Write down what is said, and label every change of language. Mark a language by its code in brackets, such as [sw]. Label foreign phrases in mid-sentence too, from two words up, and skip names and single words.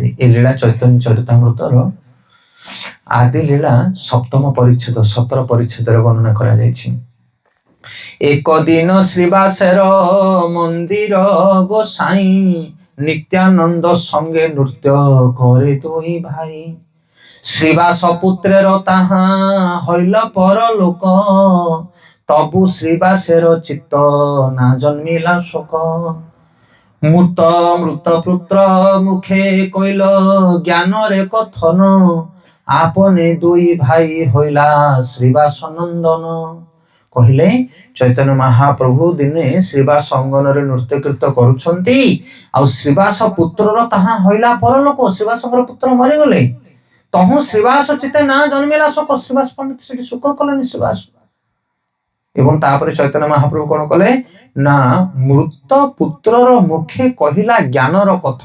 [or] ଏ ଲୀଳା ଚୈତନ୍ୟ ଚରିତାମୃତର ଆଦି ଲୀଳା 7ମ ପରିଚ୍ଛେଦ 17 ପରିଚ୍ଛେଦରେ ବର୍ଣ୍ଣନା କରାଯାଇଛି। [bn] এক দিন শ্রীবাসর মন্দির গোসাইঁ, নিত্যানন্দ সঙ্গে নৃত্য করে 2 ଭାଇ। শ্রীবাস পুত্রের তাহা হইল পরলোক, তবু শ্রীবাসের চিত্ত না জন্মিলা শোক। মৃত পুত্র মুখে কইল জ্ঞানরে কথন, আপনে 2 ভাই হইলা শ্রীবাস নন্দন। [or] କହିଲେ ଚୈତନ୍ୟ ମହାପ୍ରଭୁ ଦିନେ ଶ୍ରୀବାସ ଅଙ୍ଗନରେ ନୃତ୍ୟ କୀର୍ତ୍ତ କରୁଛନ୍ତି, ଆଉ [bn] শ্রীবাস পুত্রর তাহা হইলা পরলোক, [or] ଶ୍ରୀବାସଙ୍କର ପୁତ୍ର ମରିଗଲେ, [bn] তহু শ্রীবাস চিত্তে না জন্মিলা শোক। [or] ଶ୍ରୀବାସ ପଣ୍ଡିତ ସେଠି ଶୋକ କଲେନି ଶ୍ରୀବାସ। ଏବଂ ତାପରେ ଚୈତନ୍ୟ ମହାପ୍ରଭୁ କଣ କଲେ ନା, [bn] মৃত পুত্রর মুখে কহিলা জ্ঞানর কথন।